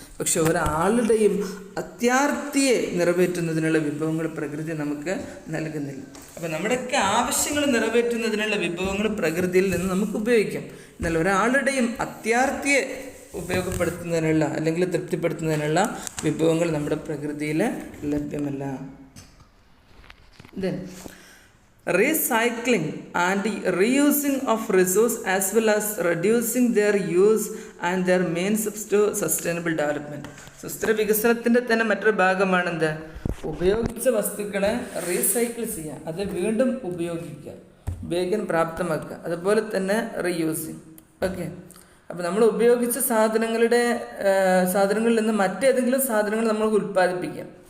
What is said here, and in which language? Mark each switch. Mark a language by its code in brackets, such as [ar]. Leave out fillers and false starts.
[ml] പക്ഷെ ഒരാളുടെയും അത്യാർത്തിയെ നിറവേറ്റുന്നതിനുള്ള വിഭവങ്ങൾ പ്രകൃതി നമുക്ക് നൽകുന്നില്ല. അപ്പോൾ നമ്മുടെയൊക്കെ ആവശ്യങ്ങൾ നിറവേറ്റുന്നതിനുള്ള വിഭവങ്ങൾ പ്രകൃതിയിൽ നിന്ന് നമുക്ക് ഉപയോഗിക്കാം. എന്നാൽ ഒരാളുടെയും അത്യാർത്തിയെ ഉപയോഗപ്പെടുത്തുന്നതിനുള്ള അല്ലെങ്കിൽ തൃപ്തിപ്പെടുത്തുന്നതിനുള്ള വിഭവങ്ങൾ നമ്മുടെ പ്രകൃതിയിൽ ലഭ്യമല്ല. [en] Then recycling and reusing of resource as well as reducing their use and their means to sustainable development. [ml] സുസ്ഥിര വികസനത്തിൻ്റെ തന്നെ മറ്റൊരു ഭാഗമാണെന്ത്? ഉപയോഗിച്ച വസ്തുക്കളെ റീസൈക്കിൾ ചെയ്യുക, അത് വീണ്ടും ഉപയോഗിക്കാൻ പ്രാപ്തമാക്കുക. അതുപോലെ തന്നെ റീയൂസിങ്. ഓക്കെ, അപ്പോൾ നമ്മൾ ഉപയോഗിച്ച സാധനങ്ങളിൽ നിന്ന് മറ്റേതെങ്കിലും സാധനങ്ങൾ നമ്മൾ ഉൽപ്പാദിപ്പിക്കാം.